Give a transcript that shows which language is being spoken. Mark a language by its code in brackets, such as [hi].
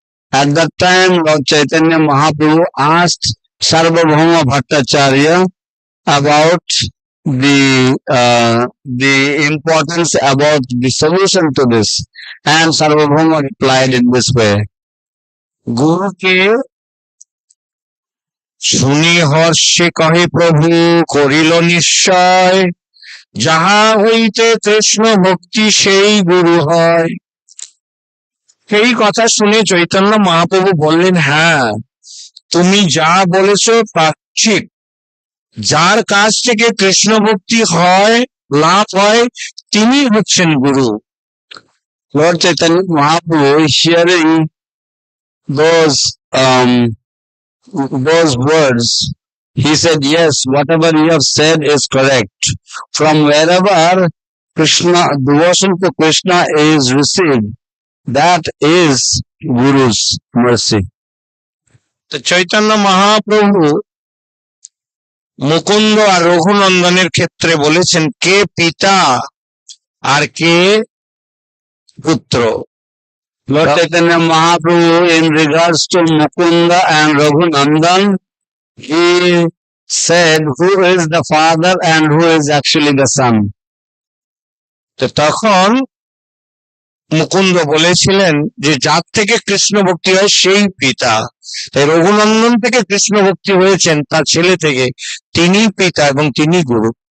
[en] At that time, Lord Chaitanya Mahaprabhu asked Sarvabhauma Bhattacharya about the importance about the solution to this, and Sarvabhauma replied in this way. [bn] গুরুকে শুনি হর্ষে কহে প্রভু করিল নিশ্চয়, যাহা হইতে কৃষ্ণ ভক্তি সেই গুরু হয়। সেই কথা শুনে চৈতন্য মহাপ্রভু বললেন, হ্যাঁ তুমি যা বলেছ তা ঠিক, যার কাছ থেকে কৃষ্ণ ভক্তি হয় লাভ হয় তিনি হচ্ছেন গুরু। [en] Lord Chaitanya Mahaprabhu, hearing those words, he said, yes, whatever you have said is correct. From wherever Krishna, devotion to Krishna is received, that is Guru's mercy. [bn] তো চৈতন্য মহাপ্রভু মুকুন্দ আর রঘুনন্দনের ক্ষেত্রে বলেছেন কে পিতা আর কে পুত্র। [en] Lord Chaitanya Mahaprabhu, in regards to Mukunda and Raghunandan, he said who is the father and who is actually the son. [bn] তো তখন মুকুন্দ বলেছিলেন যে যার থেকে কৃষ্ণ ভক্তি হয় সেই পিতা, তাই রঘুনন্দন থেকে কৃষ্ণ ভক্তি হয়েছেন তার ছেলে থেকে, তিনি পিতা এবং তিনি গুরু।